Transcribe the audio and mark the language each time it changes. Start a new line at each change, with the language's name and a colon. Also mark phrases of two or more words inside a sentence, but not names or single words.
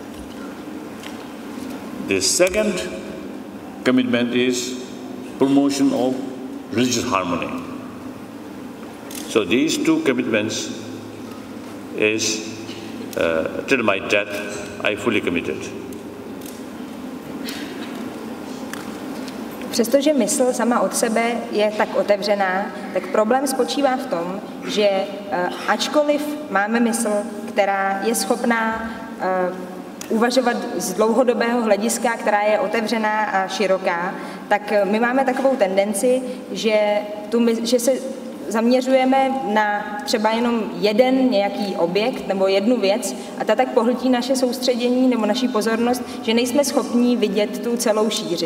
English: The second commitment is promotion of religious harmony. So these two commitments is, till my death, I fully committed.
Czech: Přestože mysl sama od sebe je tak otevřená, tak problém spočívá v tom, že ačkoliv máme mysl, která je schopná uvažovat z dlouhodobého hlediska, která je otevřená a široká, tak my máme takovou tendenci, že se zaměřujeme na třeba jenom jeden nějaký objekt nebo jednu věc a ta tak pohltí naše soustředění nebo naši pozornost, že nejsme schopní vidět tu celou šíři.